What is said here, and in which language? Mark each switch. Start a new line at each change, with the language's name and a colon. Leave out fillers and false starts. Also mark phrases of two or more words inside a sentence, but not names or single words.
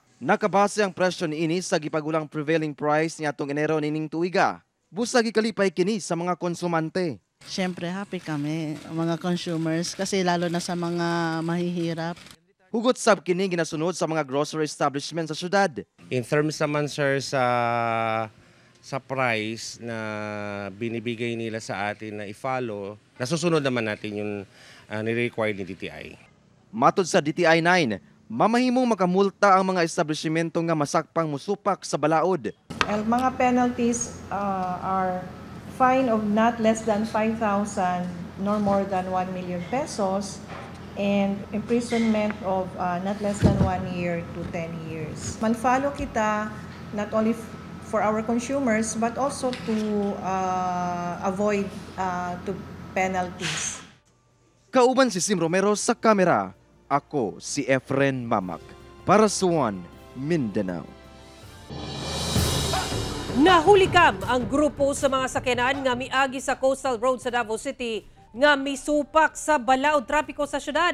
Cebuano: Nakabase ang presyo niini sa gipagulang
English: prevailing price
Cebuano: niadtong Enero nining tuiga. Busa gikalipay kini sa mga konsumante.
Filipino: Siyempre happy kami mga consumers kasi lalo na sa mga mahihirap.
Cebuano: Hugot sab kini ginasunod sa mga
English: grocery establishment
Cebuano: sa syudad.
English: In terms
Filipino: naman sir sa price na binibigay nila sa atin na i-follow, nasusunod naman natin yung ni-require ni DTI.
Cebuano: Matod sa DTI 9, mamahimong makamulta ang mga establishmento nga masakpang musupak sa balaod.
English: Mga penalties are fine of not less than 5,000 nor more than 1 million pesos and imprisonment of not less than 1 year to 10 years.
Filipino: Man-follow kita
English: not only for our consumers but also to avoid to penalties.
Cebuano: Kauban si Sim Romero sa kamera. Ako si Efren Mamak para sa One Mindanao. Nahulikam ang grupo sa mga sakyanan nga miagi sa Coastal Road sa Davao City nga misupak sa balaod trapiko sa syudad.